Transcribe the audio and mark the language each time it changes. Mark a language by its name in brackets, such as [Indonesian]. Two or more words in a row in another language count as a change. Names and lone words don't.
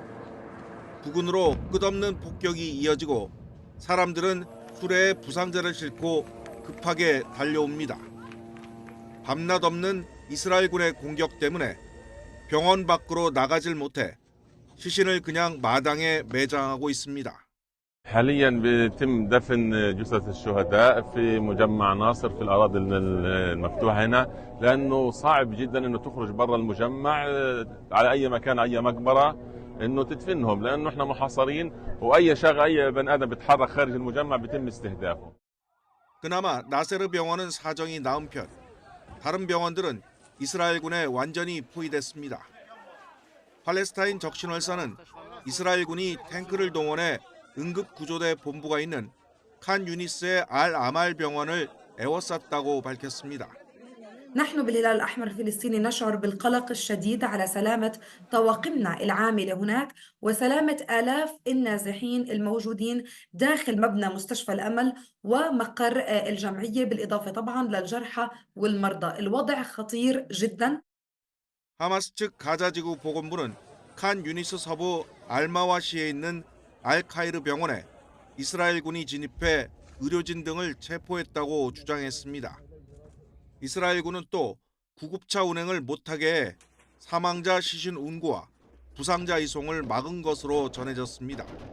[Korean] 부근으로 끝없는 폭격이 이어지고 사람들은 수레에 부상자를 싣고 급하게 달려옵니다. 밤낮 없는 이스라엘군의 공격 때문에 병원 밖으로 나가질 못해 시신을 그냥 마당에 매장하고 있습니다. [Arabic] حاليا بيتم دفن جثث الشهداء في مجمع ناصر في الأراضي المفتوحة هنا لأنه صعب جدا إنه تخرج برا المجمع على أي مكان أي مقبرة إنه تدفنهم لأنه إحنا محاصرين وأي بني آدم بيتحرك خارج المجمع بيتم استهدافه. [Korean] 그나마 나세르 병원은 사정이 나은 편. 다른 병원들은 이스라엘군에 완전히 포위됐습니다. 팔레스타인 적신월사는 이스라엘군이 탱크를 동원해 응급구조대 본부가 있는 칸 유니스의 알 아말 병원을 에워쌌다고 밝혔습니다. [Arabic] نحن بالهلال الأحمر الفلسطيني نشعر بالقلق الشديد على سلامة طواقمنا العاملة هناك وسلامة آلاف النازحين الموجودين داخل مبنى مستشفى الأمل ومقر الجمعية بالإضافة طبعا للجرحى والمرضى. الوضع خطير جدا. [Korean] 하마스 측 가자지구 보건부는 칸 유니스 서부 알마와시에 있는 알카이르 병원에 이스라엘군이 진입해 의료진 등을 체포했다고 주장했습니다. 이스라엘군은 또 구급차 운행을 못하게 해 사망자 시신 운구와 부상자 이송을 막은 것으로 전해졌습니다.